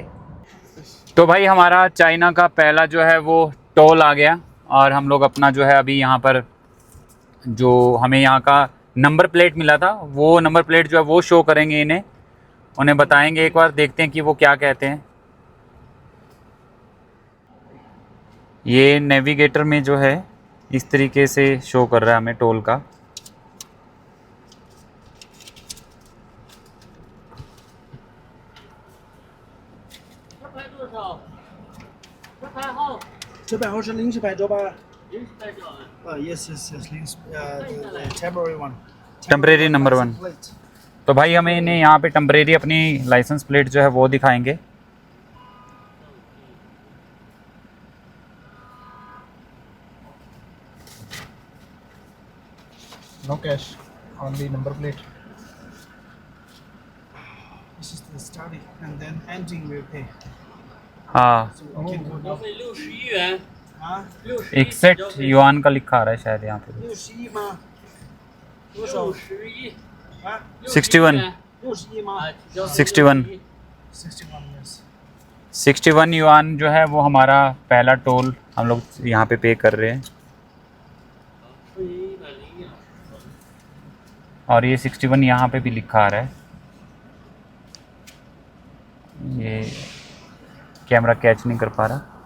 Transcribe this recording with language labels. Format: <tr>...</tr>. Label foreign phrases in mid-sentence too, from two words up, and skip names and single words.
<hi>तो भाई हमारा चाइना का पहला जो है वो टोल आ गया, और हम लोग अपना जो है अभी यहाँ पर जो हमें यहाँ का</hi> <en>number plate</en> <hi>मिला था, वो</hi> <en>number plate</en> <hi>जो है वो शो करेंगे इन्हें, उन्हें बताएंगे एक बार, देखते हैं कि वो क्या कहते हैं। ये नेविगेटर में जो है इस तरीके से शो कर रहा है हमें टोल का।</hi> <zh>这百号是临时牌照吧 ？</zh> <en>yes, the temporary one. temporary number 1. Plate.</en> <hi>तो भाई हमें इन्हें यहाँ पे टेम्परेरी अपनी</hi> <en>license plate</en> <hi>जो है वो दिखाएंगे।</hi> <en>No cash, only number plate. This is the starting, and then ending will pay.</en> <hi>हाँ,</hi> <en>So we can go down.</en> <zh>61 元，啊，</zh> <hi>61 युआन का लिखा आ रहा है शायद यहाँ पे।</hi> <zh>61 吗？多少？ 61 啊， 61 61吗 61</zh> <en>？61 yes.</en> <hi>61 युआन जो है वो हमारा पहला टोल हम लोग यहाँ पे पे कर रहे हैं। और ये 61 यहाँ पे भी लिखा आ रहा है। ये कैमरा कैच नहीं कर पा रहा।</hi>